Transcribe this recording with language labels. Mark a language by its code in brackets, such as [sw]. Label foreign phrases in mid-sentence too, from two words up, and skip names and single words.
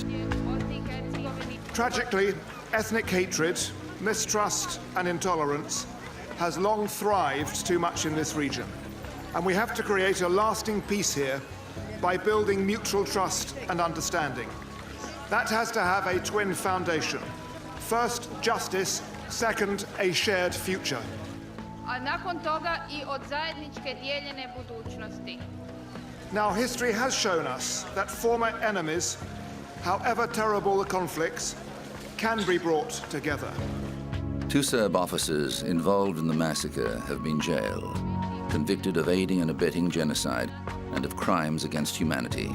[en] Tragically, ethnic hatred, mistrust, and intolerance has long thrived too much in this region, and we have to create a lasting peace here by building mutual trust and understanding. That has to have a twin foundation. First, justice. Second, a shared future. [bs] A nakon toga I od zajedničke dijeljene budućnosti. [en] Now, history has shown us that former enemies, however terrible the conflicts, can be brought together. 2 Serb officers involved in the massacre have been jailed, convicted of aiding and abetting genocide and of crimes against humanity.